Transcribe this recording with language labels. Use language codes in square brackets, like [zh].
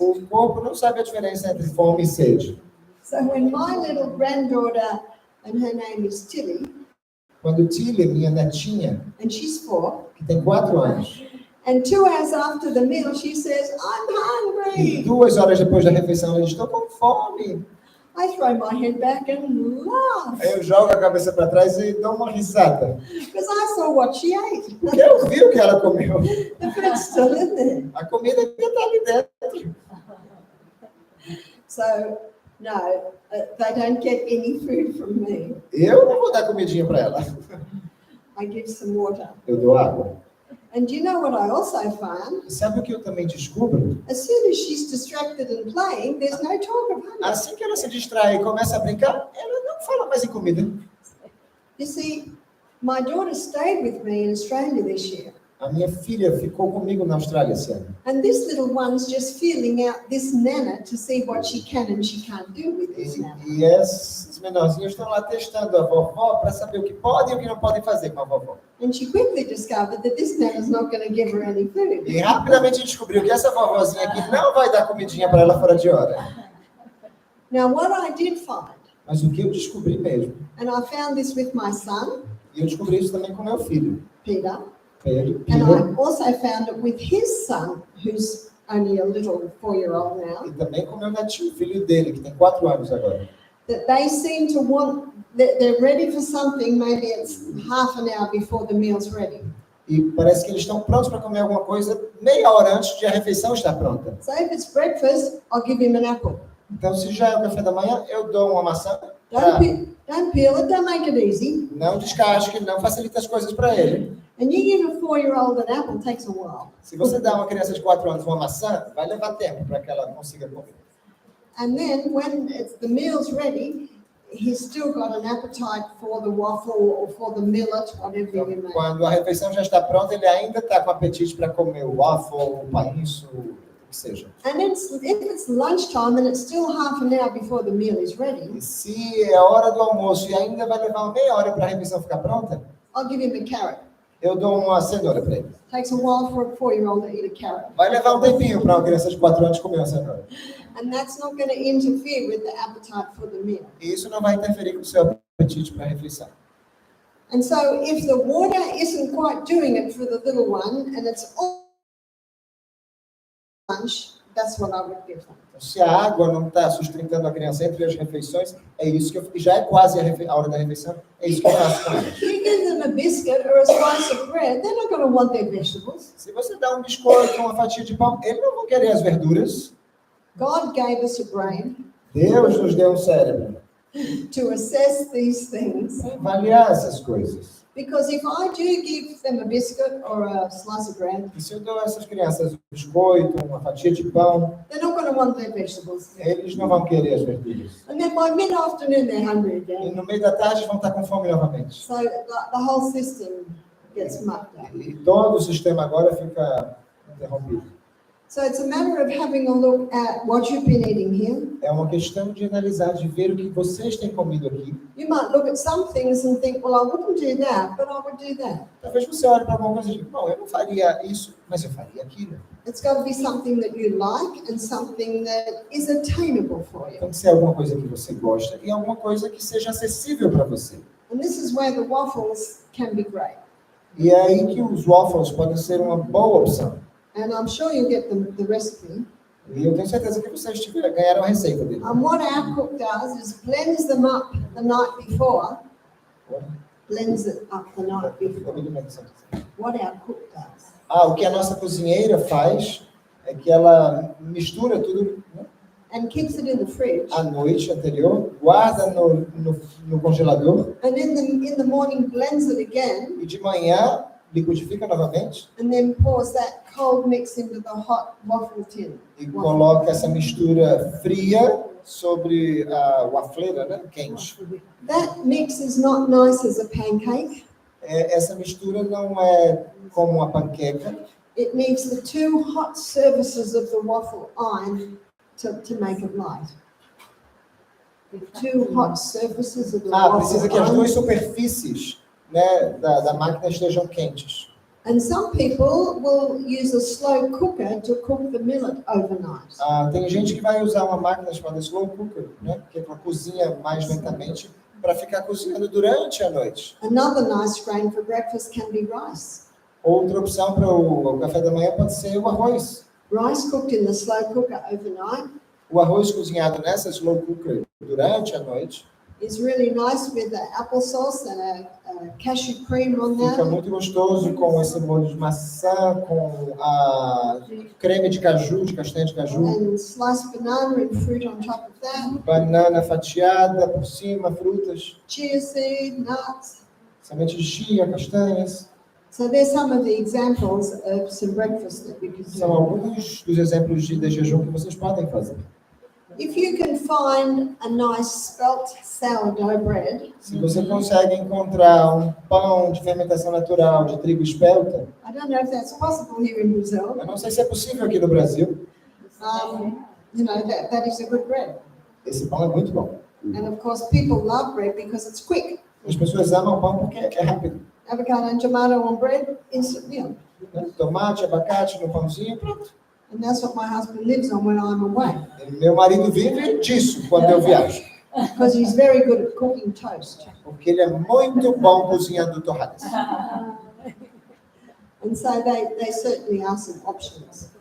[pt] O corpo não sabe a diferença entre fome e sede. [en] So when my little granddaughter, and her name is Tilly, [pt] Quando Tilly, minha netinha, [en] and she's 4, [pt] que tem 4 anos, [en] and 2 hours after the meal, she says, I'm [pt] e [en] hungry. [pt] 2 horas depois da refeição, ela diz, estou com fome. [en] I throw my head back and laugh, [pt] Aí eu jogo a cabeça para trás e dou uma risada. [en] because I saw what she ate. [pt] Porque eu vi o que ela comeu. [en] The food's still in there. [pt] A comida ainda está ali dentro. [en] So, no, they don't get any food from me. [pt] Eu não vou dar comidinha para ela. [en] I give some water. [pt] Eu dou água. [en] And you know what I also found? [pt] E sabe o que eu também descubro? [en] As soon as she's distracted and playing, there's no talk of hunger. [pt] Assim que ela se distrai e começa a brincar, ela não fala mais em comida. [en] You see, my daughter stayed with me in Australia this year. [pt] A minha filha ficou comigo na Austrália esse ano. [en] And this little one's just feeling out this nana to see what she can and she can't do with this nana. [pt] E esses menorzinhos estão lá testando a vovó para saber o que podem e o que não podem fazer com a vovó. [en] And she quickly discovered that this nana's not going to give her any food. [pt] E rapidamente descobriu que essa vovozinha aqui não vai dar comidinha para ela fora de hora. [en] Now, what I did find, [pt] Mas o que eu descobri mesmo, [en] and I found this with my son, [pt] e eu descobri isso também com meu filho, [en] Peter, [pt] Pedro, [en] and I also found it with his son, who's only a little 4-year-old now, [pt] e também com meu netinho, filho dele, que tem 4 anos agora. [en] that they seem to want, that they're ready for something, maybe it's half an hour before the meal's ready. [pt] E parece que eles estão prontos para comer alguma coisa meia hora antes de a refeição estar pronta. [en] So if it's breakfast, I'll give him an apple. [pt] Então, se já é o café da manhã, eu dou uma maçã. [en] Don't peel it, don't make it easy. [pt] Não descasque, não facilita as coisas para ele. [en] And you give a 4-year-old an apple, it takes a while. [pt] Se você dá a uma criança de 4 anos uma maçã, vai levar tempo para que ela consiga comer. [en] And then when the meal's ready, he's still got an appetite for the waffle or for the millet, whatever [pt] Então, [en] you make. [pt] quando a refeição já está pronta, ele ainda está com apetite para comer o waffle, o painço, o que que seja. [en] And if it's lunchtime and it's still half an hour before the meal is ready, [pt] E se é a hora do almoço e ainda vai levar uma meia hora para a refeição ficar pronta, [en] I'll give him a carrot. [pt] eu dou uma cenoura para ele. [en] Takes a while for a 4-year-old to eat a carrot. [pt] Vai levar um tempinho para uma criança de 4 anos comer uma cenoura. [en] And that's not going to interfere with the appetite for the meal. [pt] E isso não vai interferir com o seu apetite para a refeição. [en] And so if the water isn't quite doing it for the little one and it's all lunch, that's what I would give them. [pt] Então, se a água não está sustentando a criança entre as refeições, é isso que e já é quase a hora da refeição, é isso que eu faço com eles. [en] You give them a biscuit or a slice of bread, they're not going to want their vegetables. [pt] Se você dá um biscoito, uma fatia de pão, eles não vão querer as verduras. [en] God gave us a brain [pt] Deus nos deu um cérebro [en] to assess these things. [pt] para avaliar essas coisas. [en] Because if I do give them a biscuit or a slice of bread, [pt] E se eu dou a essas crianças um biscoito, uma fatia de pão, [en] they're not going to want their vegetables. [pt] eles não vão querer as verduras. [en] And then by mid-afternoon, they're hungry [pt] E [en] again. [pt] no meio da tarde vão estar com fome novamente. [en] So the whole system gets mucked up. [pt] E todo o sistema agora fica interrompido. [en] So it's a matter of having a look at what you've been eating here. [pt] É uma questão de analisar, de ver o que vocês têm comido aqui. [en] You might look at some things and think, well, I wouldn't do that, but I would do that. [pt] Talvez você olhe para alguma coisa e diga, bom, eu não faria isso, mas eu faria aquilo. [en] It's got to be something that you like and something that is attainable for you. [pt] Tem que ser alguma coisa que você gosta e alguma coisa que seja acessível para você. [en] And this is where the waffles can be great. [pt] E é aí que os waffles podem ser uma boa opção. [en] And I'm sure you'll get the recipe. [pt] E eu tenho certeza que vocês ganharam a receita dele. [en] And what our cook does is blends them up the night before. Blends it up the night before. What our cook does. [pt] O que a nossa cozinheira faz é que ela mistura tudo, né, [en] And keeps it in the fridge. [pt] à noite anterior, guarda no congelador [en] And in the morning blends it again. [pt] e de manhã liquidifica novamente [en] And then pours that cold mix into the hot waffle tin. [pt] e coloca essa mistura fria sobre a wafleira, né, quente. [en] That mix is not nice as a pancake. [pt] Essa mistura não é como uma panqueca. [en] It needs the 2 hot surfaces of the waffle iron to make it light. The 2 hot surfaces of the [pt] Precisa [en] waffle [pt] que as [en] iron. [pt] 2 superfícies, né, da máquina estejam quentes. [en] And some people will use a slow cooker to cook the millet overnight. [pt] Tem gente que vai usar uma máquina chamada slow cooker, né, que ela cozinha mais lentamente, para ficar cozinhando durante a noite. [en] Another nice grain for breakfast can be rice. [pt] Outra opção para o café da manhã pode ser o arroz. [en] Rice cooked in the slow cooker overnight [pt] O arroz cozinhado nessa slow cooker durante a noite [en] is really nice with the applesauce and a cashew cream on [pt] fica [en] that. [pt] muito gostoso com esse molho de maçã, com a creme de caju, de castanha de caju, [en] And sliced banana and fruit on top of that. [pt] banana fatiada por cima, frutas, [en] Chia seed, nuts. [pt] semente de chia, castanhas. [en] So there's some of the examples of some breakfast that you can [pt] São [en] do. [pt] alguns dos exemplos de jejum que vocês podem fazer. [en] If you can find a nice spelt sourdough bread, [pt] Se você consegue encontrar um pão de fermentação natural de trigo espelta, [en] I don't know if that's possible here in Brazil. [pt] eu não sei se é possível aqui no Brasil. [en] You know, that is a good bread. [pt] Esse pão é muito bom. [en] And of course, people love bread because it's quick. [pt] As pessoas amam pão porque é rápido. [en] Avocado and tomato on bread, instant meal. [pt] Né? Tomate, abacate no pãozinho, pronto. [en] And that's what my husband lives on when I'm away. [pt] E meu marido vive disso quando eu viajo. [en] Because he's very good at cooking toast. [pt] Porque ele é muito bom cozinhando torradas. [en] And so they certainly are some options.